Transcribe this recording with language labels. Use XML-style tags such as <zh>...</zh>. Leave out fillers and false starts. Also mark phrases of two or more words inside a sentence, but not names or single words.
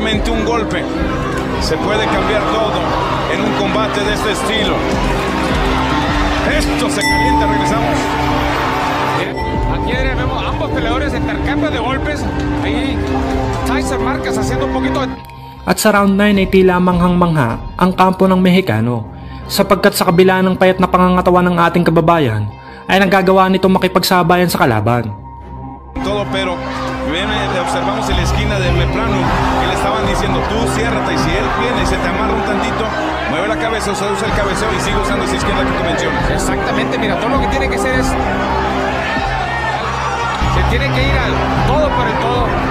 <es>Solamente un golpe se puede cambiar todo en un combate de este estilo. Esto se calienta, regresamos. Aquí vemos ambos peleadores intercambio de golpes. Ahí Tyson Márquez haciendo un poquito de...</es> <tl>At sa round 9 ay tila manghang-mangha ang kampo ng Mexicano sapagkat sa kabila ng payat na pangangatawan ng ating kababayan ay nagagawa nito makipagsabayan sa kalaban.</tl> <es>Todo, pero observamos en la esquina de Mepranam que le estaban diciendo tú ciérrate, y si él viene y se te amarra un tantito, mueve la cabeza, usa el cabeceo y sigue usando esa izquierda que tú mencionas. Exactamente, mira, todo lo que tiene que hacer es se tiene que ir al todo por el todo.</es>